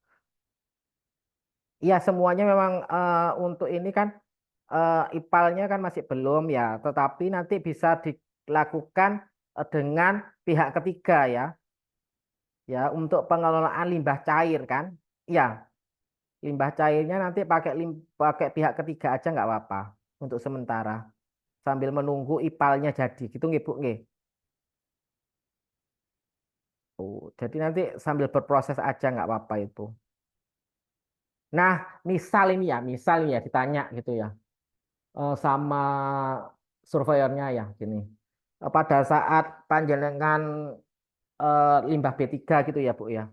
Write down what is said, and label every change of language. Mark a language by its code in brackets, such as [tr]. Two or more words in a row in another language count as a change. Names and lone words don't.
[id] Iya semuanya memang untuk ini kan IPAL-nya kan masih belum ya, tetapi nanti bisa dilakukan dengan pihak ketiga ya untuk pengelolaan limbah cair kan. Iya, limbah cairnya nanti pakai pihak ketiga aja nggak apa-apa untuk sementara sambil menunggu IPAL-nya jadi gitu nggih Bu nggih. Oh, jadi nanti sambil berproses aja nggak apa-apa itu. Nah, misal ini ya ditanya gitu ya, sama surveyornya ya gini. Pada saat panjenengan limbah B3 gitu ya, Bu ya.